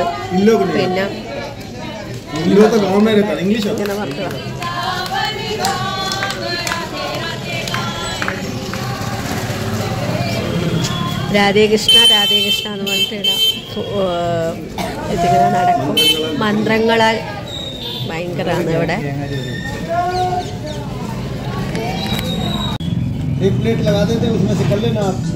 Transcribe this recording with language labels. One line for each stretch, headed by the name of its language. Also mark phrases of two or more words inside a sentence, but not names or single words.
Malayalam: പിന്നെ ഇങ്ങനെ പറഞ്ഞ രാധേകൃഷ്ണ എന്ന് പറഞ്ഞിട്ട് ഇതിങ്ങനെ നടക്കും. മന്ത്രങ്ങളാൽ ഭയങ്കരമാണ് ഇവിടെ.
Hindi: एक प्लेट लगा देते हैं, उसमें से कर लेना आप लोग।